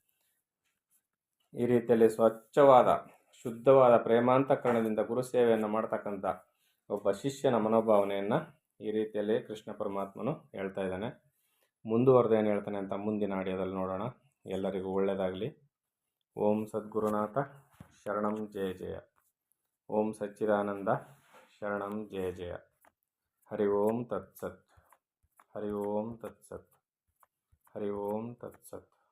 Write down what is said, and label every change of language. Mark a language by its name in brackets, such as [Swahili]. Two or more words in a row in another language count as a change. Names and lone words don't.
[Kannada] ಈ ರೀತಿಯಲ್ಲಿ ಸ್ವಚ್ಛವಾದ ಶುದ್ಧವಾದ ಪ್ರೇಮಾಂತಕರಣದಿಂದ ಗುರು ಸೇವೆಯನ್ನು ಮಾಡ್ತಕ್ಕಂಥ ಒಬ್ಬ ಶಿಷ್ಯನ ಮನೋಭಾವನೆಯನ್ನು ಈ ರೀತಿಯಲ್ಲಿ ಕೃಷ್ಣ ಪರಮಾತ್ಮನು ಹೇಳ್ತಾ ಇದ್ದಾನೆ. ಮುಂದುವರೆದು ಏನು ಹೇಳ್ತಾನೆ ಅಂತ ಮುಂದಿನ ಆಡಿಯೋದಲ್ಲಿ ನೋಡೋಣ. ಎಲ್ಲರಿಗೂ ಒಳ್ಳೆಯದಾಗಲಿ. [Sanskrit] ಓಂ ಸದ್ಗುರುನಾಥ ಶರಣಂ ಜಯ ಜಯ. ಓಂ ಸಚ್ಚಿದಾನಂದ ಶರಣಂ ಜಯ ಜಯ. ಹರಿ ಓಂ ತತ್ಸತ್. ಹರಿ ಓಂ ತತ್ಸತ್. ಹರಿ ಓಂ ತತ್ಸತ್.